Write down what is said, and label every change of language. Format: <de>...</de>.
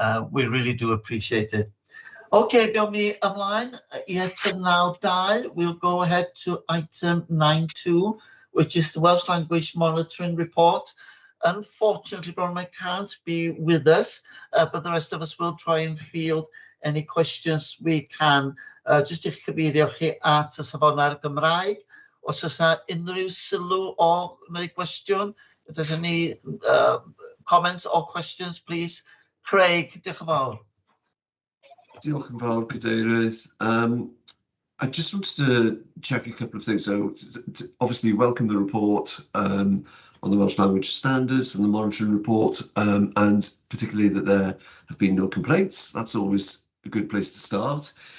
<en>We really do appreciate it. Okay,</en> <cy>gawn ni ymlaen I item 9.2.</cy> <en>We'll go ahead to item 9.2, which is the Welsh Language Monitoring Report. Unfortunately, Bronwyn can't be with us, but the rest of us will try and field any questions we can.</en> <cy>Just i'ch cyfeirio chi at y safonau'r Gymraeg. Os oes unrhyw sylw o neu gwestiwn,</cy> <en>if there's any comments or questions, please.</en> <cy>Craig, diolch yn fawr. Diolch yn fawr, Cadeirydd.</cy> <en>I just wanted to check a couple of things. So, obviously, welcome the report on the Welsh Language Standards and the monitoring report, and particularly that there have been no complaints. That's always a good place to start.</en>